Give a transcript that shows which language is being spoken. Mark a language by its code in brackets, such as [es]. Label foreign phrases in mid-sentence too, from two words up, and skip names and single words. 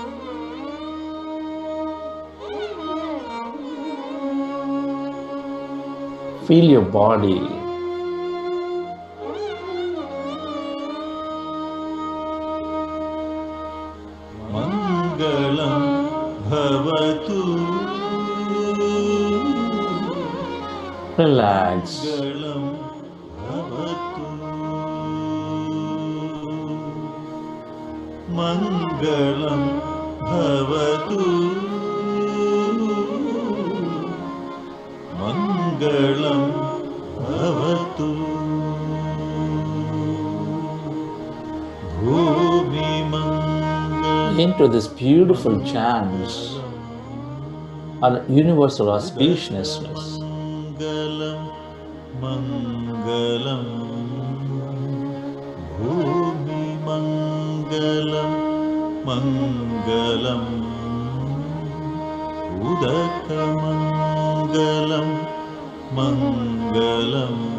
[en] Feel your body. [sa] मङ्गलं भवतु. [en] Relax. [sa] मङ्गलं भवतु। मङ्गलं भवतु. मङ्गलं भवतु. भूमि मङ्गलं. [en] Into this beautiful chant on universal auspiciousness. [sa] मङ्गलं, मङ्गलं, भूमि मङ्गलं, मङ्गलं, उदक मङ्गलं, मङ्गलं,